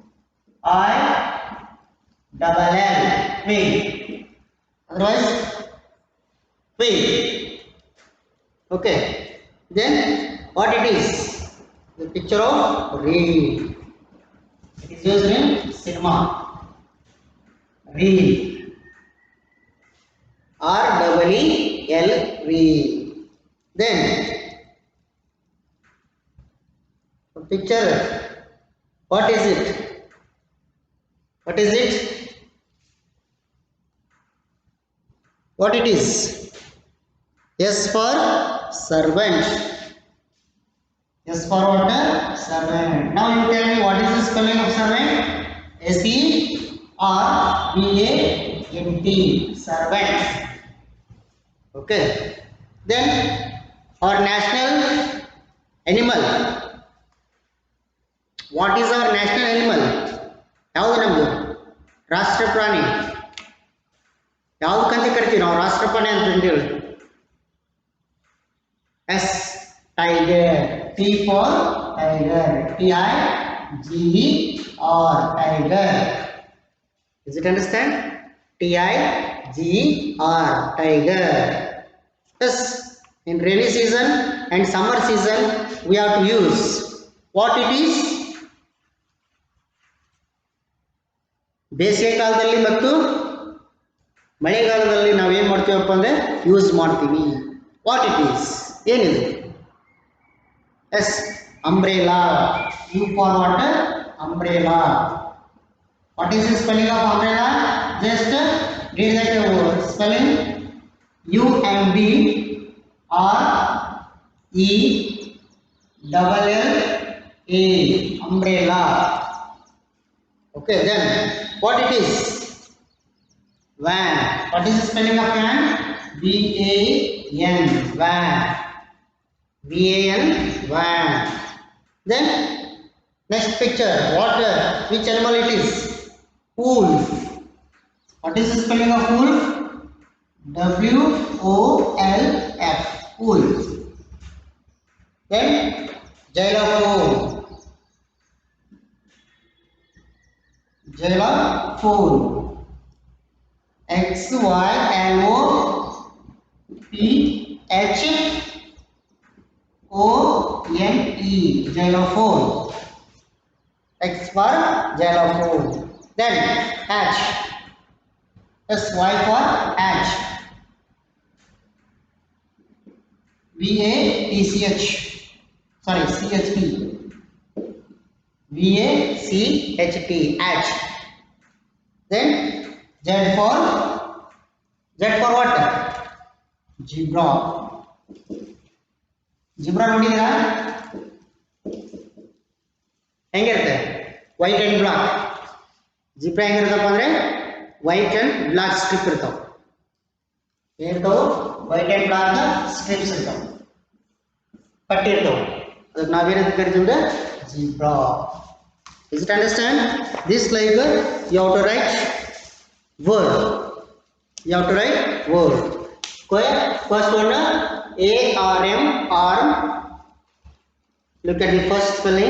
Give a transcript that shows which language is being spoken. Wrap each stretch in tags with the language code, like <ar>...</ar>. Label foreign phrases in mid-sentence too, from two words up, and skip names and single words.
<en>Wheel. Otherwise, wheel. Okay. Then what it is? The picture of reel. It is used in cinema. Reel. R-E-E-L, reel. Then the picture. What is it? What is it? What it is? S for servant. S for what? Servant. Now you tell me what is the spelling of servant? S-E-R-V-A-N-T. Servant. Okay. Then our national animal. What is our national animal?</en> <kn>ಯಾವುದು ನಮ್ಮದು ರಾಷ್ಟ್ರ ಪ್ರಾಣಿ ಯಾವುದಕ್ಕಂತ ಕರಿತೀವಿ ನಾವು ರಾಷ್ಟ್ರ ಪ್ರಾಣಿ ಅಂತ ಹೇಳಿ?</kn> <en>S, tiger. T for tiger. T-I-G-E-R, tiger. Is it understand? T-I-G-E-R, tiger. Yes, in rainy season and summer season we have to use what it is?</en> <kn>ಬೇಸಿಗೆ ಕಾಲದಲ್ಲಿ ಮತ್ತು ಮಳೆಗಾಲದಲ್ಲಿ ನಾವು ಏನು ಮಾಡ್ತೀವಪ್ಪ ಅಂದರೆ ಯೂಸ್ ಮಾಡ್ತೀವಿ.</kn> <en>What it is? ಏನಿದೆ? Yes, umbrella. U for what? Umbrella. What is the spelling of umbrella? ಜಸ್ಟ್ read that spelling. U-M-B-R-E-L-L-A, umbrella. Okay, then what it is? Van. What is the spelling of van? V-A-N, van. V-A-N, van. Then next picture, water. Which animal it is? Wolf. What is the spelling of wolf? W-O-L-F, wolf. Then xylophone. Xylophone. X-Y-L-O-P-H-O-N-E, xylophone. X for xylophone. Then hatch. S-Y for hatch. V-A-T-C-H. Sorry, C-H-T. V-A-C-H-T, hatch. Then Z for what? Zebra. Zebra ನೋಡಿದ್ರಾ?</en> <kn>ಹೆಂಗಿರುತ್ತೆ?</kn> <en>white and black.</en> <kn>ಜಿಬ್ರಾ ಹೆಂಗಿರುತ್ತಪ್ಪ ಅಂದ್ರೆ</kn> <en>white and black strip</en> <kn>ಇರ್ತಾವ. ಏನಿರ್ತಾವ?</kn> <en>white and black strips</en> <kn>ಇರ್ತಾವ, ಪಟ್ಟಿ ಇರ್ತಾವ. ಅದಕ್ಕೆ ನಾವೇನಂತ ಕರಿತೀವಿ ಅಂದ್ರೆ zebra.</kn> <en>Is it understand? This like you have to write word. You have to write word. First one A-R-M, arm. Look at the first spelling.</en>